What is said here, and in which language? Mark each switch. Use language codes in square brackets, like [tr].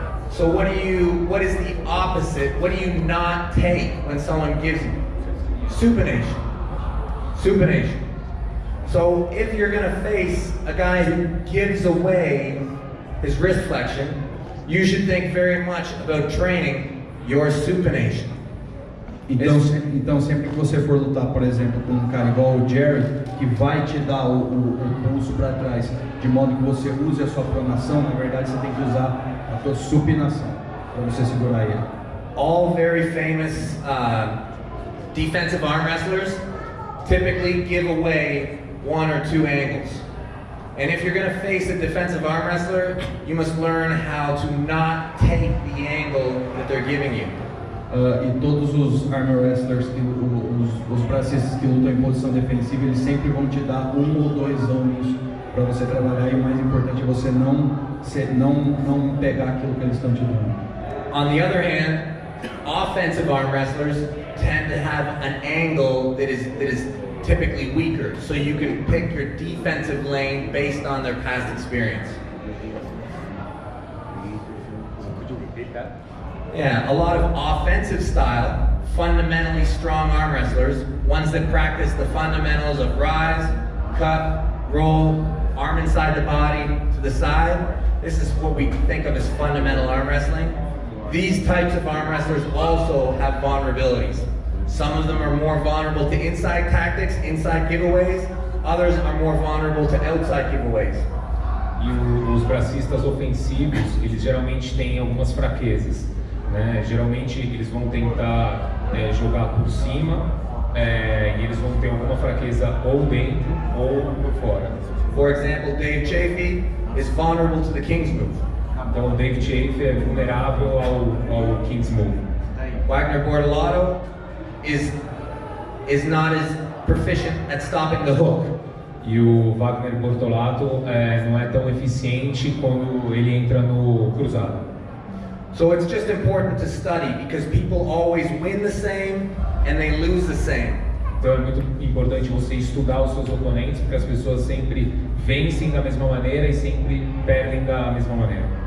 [en] So what is the opposite? What do you not take when someone gives you? Supination. Supination. So if you're going to face a guy who gives away his wrist flexion, you should think very much about training your supination. [pt] Então sempre que você for lutar, por exemplo, com um cara igual o Jerry, que vai te dar o pulso para trás, de modo que você use a sua pronação, na verdade você tem que usar a sua supinação para você segurar ele. [en] All very famous defensive arm wrestlers typically give away 1 or 2 angles. And if you're going to face a defensive arm wrestler, you must learn how to not take the angle that they're giving you. [pt] E todos os arm wrestlers, os bracistas que lutam em posição defensiva, eles sempre vão te dar 1 ou 2 ângulos para você trabalhar, e o mais importante é você não pegar aquilo que eles estão te dando. [en] On the other hand, offensive arm wrestlers tend to have an angle that is typically weaker, so you can pick your defensive lane based on their past experience. Could you repeat that? Yeah, a lot of offensive style, fundamentally strong arm wrestlers, ones that practice the fundamentals of rise, cut, roll, arm inside the body, to the side. This is what we think of as fundamental arm wrestling. These types of arm wrestlers also have vulnerabilities. Some of them are more vulnerable to inside tactics, inside giveaways. Others are more vulnerable to outside giveaways. [pt] E os bracistas ofensivos, eles geralmente têm algumas fraquezas, né? Geralmente eles vão tentar jogar por cima e eles vão ter alguma fraqueza ou dentro ou por fora. [en] For example, Dave Chafee is vulnerable to the King's Move. [pt] Então o Dave Chafee é vulnerável ao King's Move. [en] Wagner Bortolotto is not as proficient at stopping the hook. [pt] E o Wagner Bortolato não é tão eficiente quando ele entra no cruzado. [en] So it's just important to study because people always win the same and they lose the same. [pt] Então é muito importante você estudar os seus oponentes, porque as pessoas sempre vencem da mesma maneira e sempre perdem da mesma maneira.